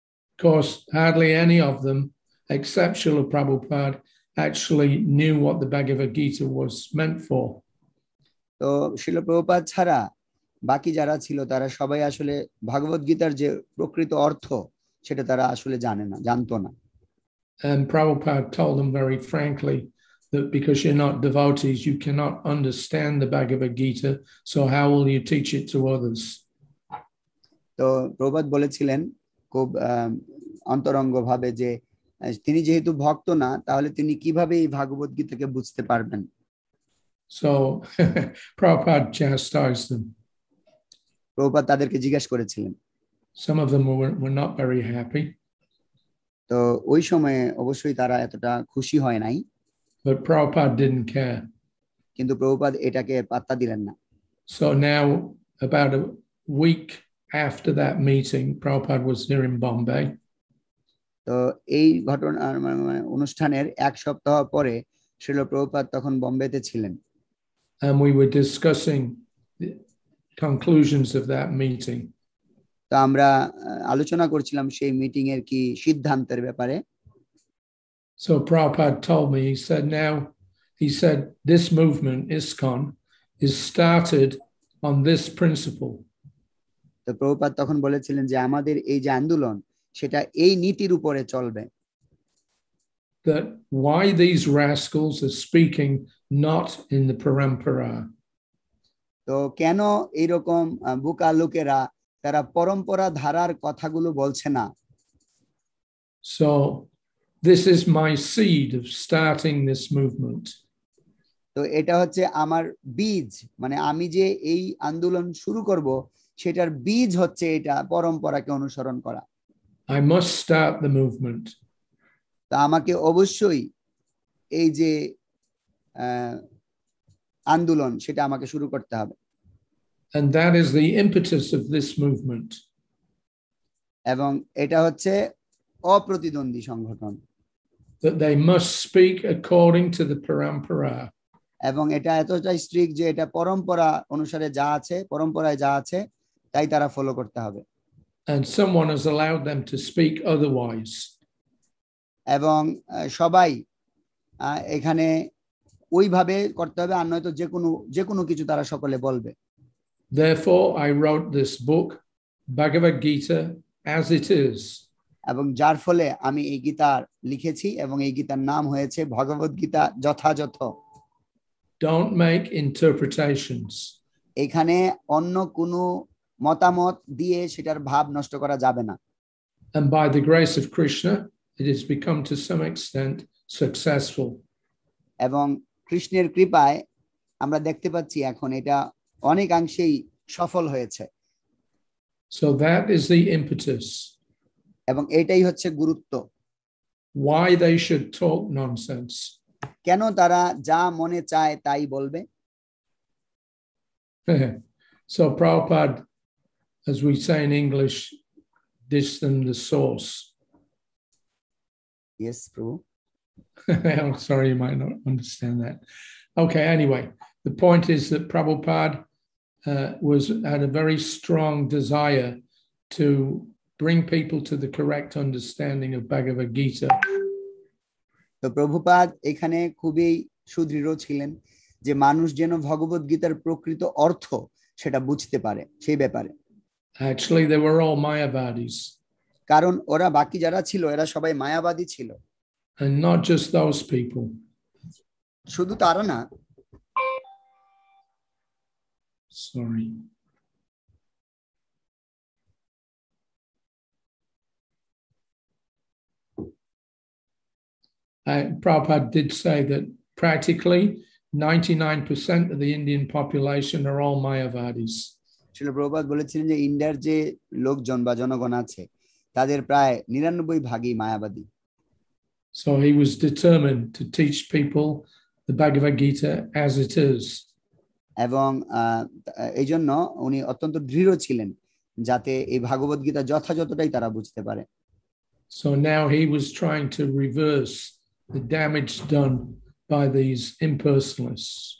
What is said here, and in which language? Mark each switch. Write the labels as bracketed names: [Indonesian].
[English] Of course, hardly any of them, except Srila Prabhupada, actually knew what the Bhagavad Gita was meant for. [Bangla] তো শ্রীল প্রভুপাদ ছাড়া বাকি যারা ছিল তারা সবাই আসলে ভাগবত গীতার যে প্রকৃত অর্থ সেটা তারা আসলে জানতো না। [English] And Prabhupada told them very frankly that because you're not devotees, you cannot understand the Bhagavad Gita, so how will you teach it to others? [Bangla] তো প্রভুপাদ বলেছিলেন খুব অন্তরঙ্গ ভাবে যে তিনি যেহেতু ভক্ত না তাহলে তিনি কিভাবে এই ভাগবত গীতাকে বুঝতে পারবেন। [English] So Prabhupada chastised them. [Bangla] Prabhupada তাদেরকে জিজ্ঞাসা করেছিলেন। [English] Some of them were not very happy. [Bangla] তো ওই সময়ে অবশ্যই তারা এতটা খুশি হয় নাই। [English] But Prabhupada didn't care. [Bangla] কিন্তু প্রভুপাদ এটাকে পাত্তা দিলেন না। [English] So now about a week after that meeting, Prabhupada was here in Bombay. [Bangla] তো এই অনুষ্ঠানের এক সপ্তাহ পরে শ্রীল প্রভুপাদ তখন বোম্বেতে ছিলেন। [English] And we were discussing the conclusions of that meeting. [Bangla] তো আমরা আলোচনা করছিলাম সেই মিটিং এর কি সিদ্ধান্তের ব্যাপারে। [English] So Prabhupada told me, he said, this movement, ISKCON, is started on this principle. [Bangla] তো প্রভুপাদ তখন বলেছিলেন যে আমাদের এই যে আন্দোলন সেটা এই নীতির উপরে চলবে। [English] That why these rascals are speaking not in the parampara. [Bangla] তো কেন এইরকম বোকা লোকেরা তারা পরম্পরা ধারার কথাগুলো বলছে না? [English] So this is my seed of starting this movement. [Bangla] তো এটা হচ্ছে আমার বীজ, মানে আমি যে এই আন্দোলন শুরু করব সেটার বীজ হচ্ছে এটা পরম্পরাকে অনুসরণ করা। [English] I must start the movement. [Bangla] তা আমাকে অবশ্যই এই যে আন্দোলন সেটা আমাকে শুরু করতে হবে। [English] And that is the impetus of this movement. [Bangla] এবং এটা হচ্ছে অপ্রতিদ্বন্দ্বী সংগঠন। [English] That they must speak according to the parampara. [Bangla] এবং এটা এতটাই স্ট্রিক্ট যে এটা পরম্পরা অনুসারে যা আছে, পরম্পরায় যা আছে তাই তারা ফলো করতে হবে। [English] And someone has allowed them to speak otherwise. [Bangla] এবং সবাই এখানে ওইভাবে করতে হবে, আর নয়তো যে কোনো কিছু তারা সকলে বলবে। [English] Therefore, I wrote this book, Bhagavad Gita, as it is. [Bangla] এবং যার ফলে আমি এই গীতা লিখেছি এবং এই গীতার নাম হয়েছে ভগবদ গীতা যথাযথ। [English] Don't make interpretations. [Bangla] এখানে অন্য কোনো মতামত দিয়ে সেটার ভাব নষ্ট করা যাবে না। [English] And by the grace of Krishna, it has become to some extent successful. [Bangla] এবং কৃষ্ণের কৃপায় আমরা দেখতে পাচ্ছি এখন এটা অনেকাংশেই সফল হয়েছে। [English] So that is the impetus. [Bangla] এবং এটাই হচ্ছে গুরুত্ব। [English] Why they should talk nonsense. [Bangla] কেন তারা যা মনে চায় তাই বলবে? [English] So Prabhupada, as we say in English, dish them the sauce. Yes, Prabhu. I'm sorry, you might not understand that. Okay, anyway, the point is that Prabhupada had a very strong desire to bring people to the correct understanding of Bhagavad Gita. [Bangla] তো প্রভুপাদ এখানে খুবই সুদৃঢ় ছিলেন যে মানুষ যেন ভগবদ গীতার প্রকৃত অর্থ সেটা বুঝতে পারে সেই ব্যাপারে। [English] Actually, they were all Mayavadis. [Bangla] কারণ ওরা বাকি যারা ছিল এরা সবাই মায়াবাদী ছিল। [English] And not just those people. [Bangla] শুধু তারা না। [English] Sorry. Prabhupada did say that practically 99% of the Indian population are all Mayavadis. [Bangla] শিল প্রভুপাদ বলেছিলেন যে ইন্ডিয়ার যে লোকজন বা জনগণ আছে তাদের প্রায় 99% মায়াবাদী। [English] So he was determined to teach people the Bhagavad Gita as it is. [Bangla] এবং এই জন্য উনি অত্যন্ত দৃঢ় ছিলেন যাতে এই ভগবদ গীতা যথাযথটাই তারা বুঝতে পারে। [English] So now he was trying to reverse the damage done by these impersonalists.